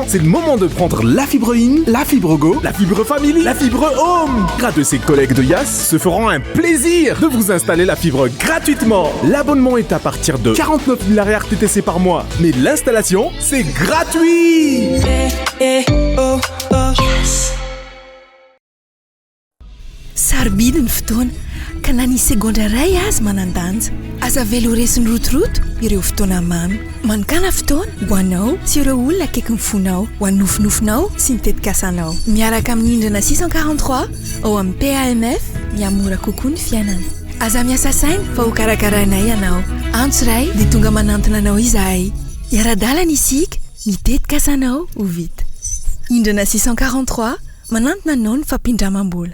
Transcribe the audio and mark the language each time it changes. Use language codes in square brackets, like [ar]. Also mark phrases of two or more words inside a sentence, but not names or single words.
[fr] C'est le moment de prendre la fibre in, la fibre go, la fibre family, la fibre home! Grâce de ses collègues de Yas se feront un plaisir de vous installer la fibre gratuitement! L'abonnement est à partir de 49 000 RTTC par mois. Mais l'installation, c'est gratuit! [mg] Sarobidy ny fotoana ka na ny segondra ray azy manandanja aza velo resiny rotoroto ireo fotoana mamy manokana fotoana ho anao sy ireo olona akaiky ny fonao ho an'ny nofinofinao sy ny tetikasanao miaraka amin'ny indrina 643 ao amin'ny PAMF miamora kokoa ny fiainana aza miasa saina fa ho karakarainay ianao antso ray dia tonga manantona anao izahay iara-dalana isika mitetikasanao ho vita indrina 643 manantona anao ny fampindramam-bola.